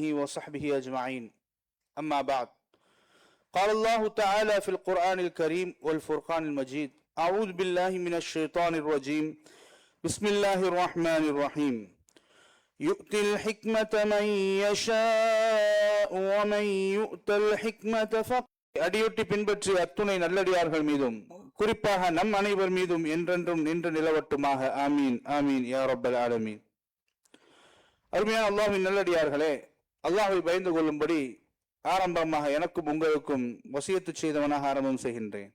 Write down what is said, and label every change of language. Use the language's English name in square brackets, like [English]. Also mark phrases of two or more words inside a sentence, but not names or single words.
[Arabic] وصحبه أجمعين أما بعد قال الله تعالى في القرآن الكريم والفرقان المجيد أعوذ بالله من الشيطان الرجيم بسم الله الرحمن الرحيم يؤتي الحكمة من يشاء ومن يؤت الحكمة فقد [Tamil] அடியொட்டி பின்பற்றிய அத்துணை நல்லடியார்கள் மீதும் குறிப்பாக நம் அனைவர் மீதும் என்றென்றும் நின்று நிலவட்டுமாக. [Arabic] آمين آمين يا رب العالمين. [Tamil] அருமையான அல்லாஹ்வின் நல்லடியார்களே, அல்லாஹ்வை பயந்து கொள்ளும்படி ஆரம்பமாக எனக்கும் உங்களுக்கும் வசியத்து செய்தவனாக ஆரம்பம் செய்கின்றேன்.